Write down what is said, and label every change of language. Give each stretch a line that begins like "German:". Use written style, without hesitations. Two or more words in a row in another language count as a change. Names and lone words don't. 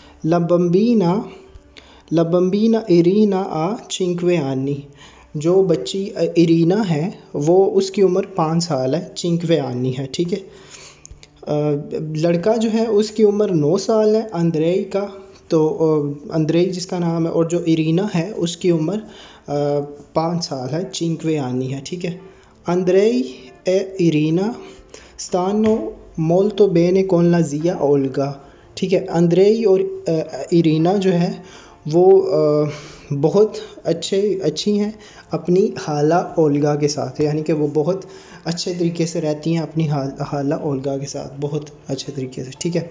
Italian: La bambina Irina ha cinque anni,
Hindi: जो बच्ची इरीना है वो उसकी उम्र 5 साल है,
Italian: cinque anni
Hindi: है, ठीक है। लड़का जो है उसकी उम्र 9 साल है अंद्रेई का, तो अंद्रेई जिसका नाम है, और जो इरीना है उसकी उम्र 5 साल है,
Italian: cinque anni
Hindi: है, ठीक है।
Italian: Andrei e Irina stanno molto bene con la zia ओल्गा,
Hindi: ठीक है। अंद्रेई और इरीना जो है वो बहुत अच्छी हैं अपनी हाला ओल्गा के साथ, यानी कि वो बहुत अच्छे तरीके से रहती हैं अपनी हाला ओल्गा के साथ, बहुत अच्छे तरीके से, ठीक है।